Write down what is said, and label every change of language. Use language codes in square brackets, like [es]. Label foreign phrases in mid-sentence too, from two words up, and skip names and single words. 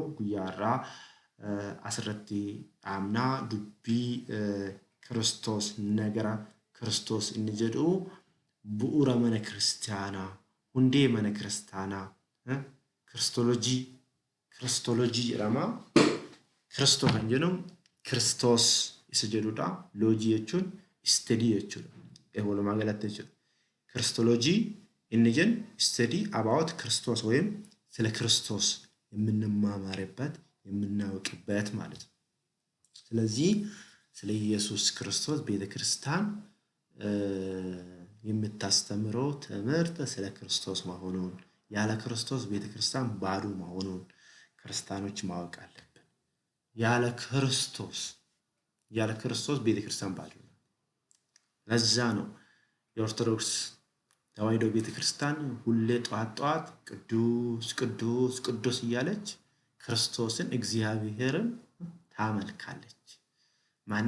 [om] Guyyaa irraa asirratti dhaabnaa dubbii Kiristoos nagara Kiristoos inni jedhu bu'uura mana kiristaanaa, hundee mana kiristaanaa, kiristoolojii jedhama. Kiristoo kan jedhamu Kiristoos isa jedhudha. Loojii jechuun istedii jechuudha. Walumaa galatti jechuudha. Kiristoolojii inni jennu istedii [am] about ክርስቶስ ወይም ስለ ክርስቶስ የምንማማርበት የምናውቅበት ማለት ነው። ስለዚህ ስለ ኢየሱስ ክርስቶስ ቤተክርስቲያን የምታስተምረው ትምህርት ስለ ክርስቶስ መሆኑን ያለ ክርስቶስ ቤተክርስቲያን ባዶ መሆኑን ክርስቲያኖች ማወቅ አለብን። ያለ ክርስቶስ ቤተክርስቲያን ባዶ ነው። ለዛ ነው የኦርቶዶክስ ተዋሕዶ ቤተክርስቲያን ሁሌ ጧት ቅዱስ ቅዱስ ቅዱስ እያለች ክርስቶስን እግዚአብሔርን ታመልካለች። ማን?